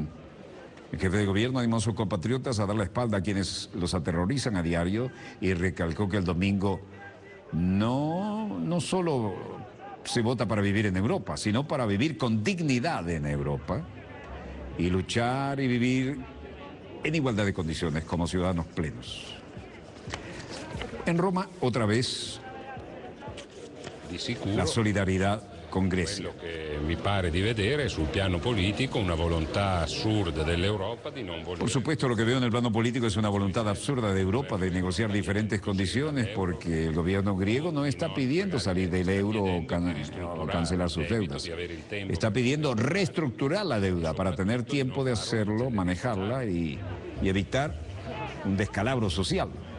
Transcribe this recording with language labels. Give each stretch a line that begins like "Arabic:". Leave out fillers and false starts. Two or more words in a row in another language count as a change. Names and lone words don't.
Spanish: El jefe de gobierno animó a sus compatriotas a dar la espalda a quienes los aterrorizan a diario y recalcó que el domingo no solo se vota para vivir en Europa, sino para vivir con dignidad en Europa y luchar y vivir en igualdad de condiciones como ciudadanos plenos. En Roma, otra vez, la solidaridad con Grecia.
Italian: Quello che mi pare di vedere sul piano politico una volontà assurda dell'Europa di non voler.
Spanish: Por supuesto, lo que veo en el plano político es una voluntad absurda de Europa de negociar diferentes condiciones porque el gobierno griego no está pidiendo salir del euro o cancelar sus deudas. Está pidiendo reestructurar la deuda para tener tiempo de hacerlo, manejarla y evitar un descalabro social.